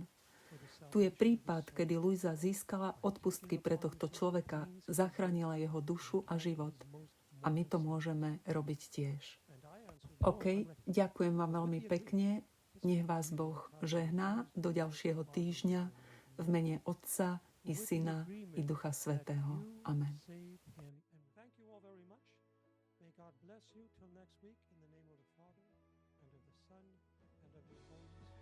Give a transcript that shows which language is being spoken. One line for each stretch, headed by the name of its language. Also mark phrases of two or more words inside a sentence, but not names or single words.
Slovak: Tu je prípad, kedy Luisa získala odpustky pre tohto človeka, zachránila jeho dušu a život. A my to môžeme robiť tiež. OK, ďakujem vám veľmi pekne. Nech vás Boh žehná do ďalšieho týždňa v mene Otca i Syna i Ducha Svätého. Amen.
English: May God bless you till next week in the name of the Father and of the Son and of the Holy